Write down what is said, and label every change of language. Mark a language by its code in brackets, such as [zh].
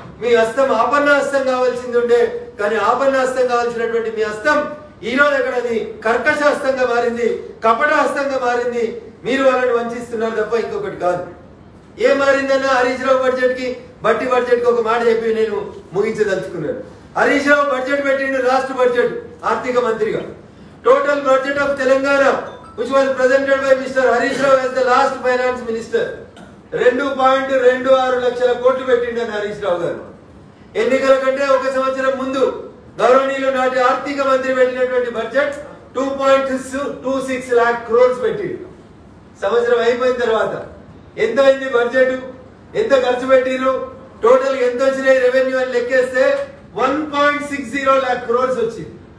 [te] మీ హస్తం ఆపన్న హస్తం కావాల్సింది ఉండే, కానీ ఆపన్న హస్తం కావాల్సినటువంటి మీ హస్తం ఈరోజు ఎక్కడ అది కర్కశ హస్తంగా మారింది, కపట హస్తంగా మారింది. మీరు వాళ్ళని వంచిస్తున్నారు తప్ప ఇంకొకటి కాదు. ఏం మారిందన్న హరీష్ రావు బడ్జెట్ కి బట్టి బడ్జెట్ కి ఒక మాట చెప్పి నేను ముగించదలుచుకున్నాను. హరీష్ రావు బడ్జెట్ పెట్టిండు, రాష్ట్ర బడ్జెట్ ఆర్థిక మంత్రిగా. [en] Total budget of Telangana which was presented by Mr. Harish Rao as the last finance minister [te] 2.26 లక్షల కోట్లు పెట్టిండని [en] Harish Rao garu. [te] ఎన్నికల కంటే ఒక సంవత్సరం ముందు గౌరవనీయులు నాటి ఆర్థిక మంత్రి పెట్టినటువంటి బడ్జెట్ 2.26 lakh crores పెట్టిండు. సంవత్సరం అయిపోయిన తర్వాత ఎంత అయింది బడ్జెట్, ఎంత ఖర్చు పెట్టిరు, టోటల్ ఎంత వచ్చినాయి రెవెన్యూ అని లెక్కేస్తే 1.60 lakh crores వచ్చింది.